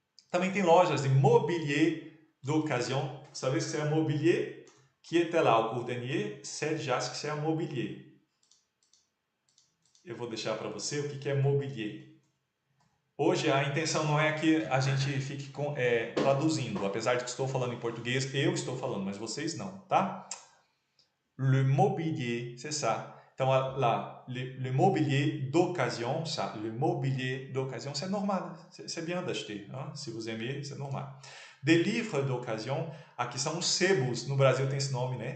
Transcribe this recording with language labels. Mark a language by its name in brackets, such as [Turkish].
[Portuguese] Também tem lojas de mobilier d'occasion. [French] Vous savez ce que c'est un mobilier? Qui était là au cours dernier? C'est déjà ce que c'est un mobilier. [Portuguese] Eu vou deixar para você o que é mobilier. Hoje a intenção não é que a gente fique traduzindo, apesar de que estou falando em português, eu estou falando, mas vocês não, tá? [French] Le mobilier, c'est ça. Então là, le mobilier d'occasion, ça, le mobilier d'occasion, c'est normal, c'est bien d'acheter, hein? Se vous aimez, c'est normal. Des livres d'occasion, [Portuguese] aqui são os sebos, no Brasil tem esse nome, né?